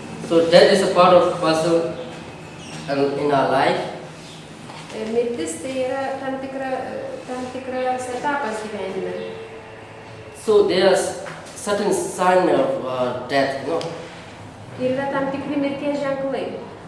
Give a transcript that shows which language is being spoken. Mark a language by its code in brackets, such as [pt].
[en] So death is a part of puzzle in our life. [lt] Mirtis tai yra tam tikras etapas gyvenime. [en] So there's certain sign of death, [lt] Ir yra tam tikri mirties ženklai.